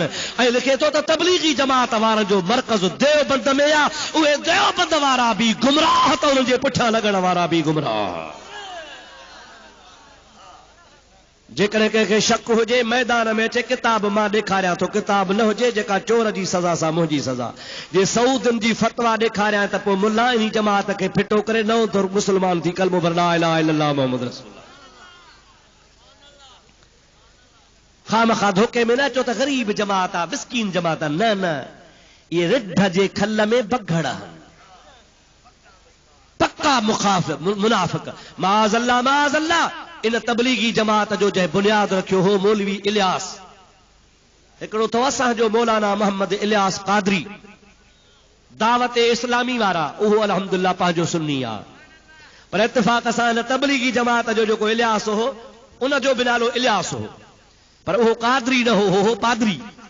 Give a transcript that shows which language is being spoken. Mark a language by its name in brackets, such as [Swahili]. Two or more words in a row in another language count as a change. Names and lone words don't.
[Sindhi] ऐं लिखे थो त तबलीगी जमात वारनि जो मरकज़ देवबंद में आहे, उहे देवबंद वारा बि गुमराह त उन्हनि जे पुठियां लॻण वारा बि गुमराह। जेकॾहिं कंहिंखे शक हुजे मैदान में अचे, किताब मां ॾेखारियां थो, किताब न हुजे जेका चोर जी सज़ा सां मुंहिंजी सज़ा। जे सऊदनि जी फतवा ॾेखारियां त पोइ मुल्ला इन जमात खे फिटो करे नओं दौर मुस्लमान थी कलमो भर [Arabic] لا إله إلا الله محمد رسول الله. [Sindhi] खामखा धोखे में न अचो त ग़रीब जमात आहे, मिस्कीन जमात आहे। न न, ये रिढ जे खल में बघड़ पक्का मुनाफ़िक। माज़अल्लाह माज़अल्लाह। इन तबलीगी जमात जो जंहिं बुनियाद रखियो हो मौलवी इलियास, हिकिड़ो अथव असांजो मौलाना मोहम्मद इलियास कादरी, दावत इस्लामी वारा, उहो अल्हम्दुलिल्लाह पंहिंजो सुन्नी आहे, पर इत्तिफ़ाक़ सां हिन तबलीगी जमात जो जेको इलियास हो उन जो बि नालो इलियास हो, पर उहो कादरी न हो पादरी।